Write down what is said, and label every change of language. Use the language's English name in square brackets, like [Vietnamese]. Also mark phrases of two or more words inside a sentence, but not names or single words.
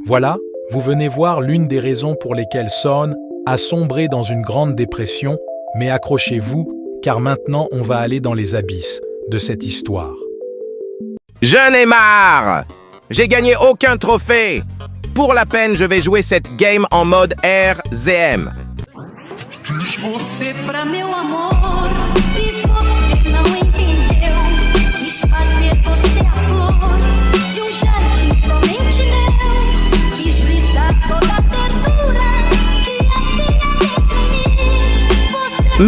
[French] Voilà, Vous venez voir l'une des raisons pour lesquelles Son a sombré dans une grande dépression, mais accrochez-vous, car maintenant on va aller dans les abysses de cette histoire. J'en ai marre! J'ai gagné aucun trophée! Pour la peine, je vais jouer cette game en mode RZM. [Portuguese] Você pra meu amor e você não entendeu. Quis fazer você a flor de jardim somente meu. Quis lhe dar toda a ternura que havia dentro de mim. Você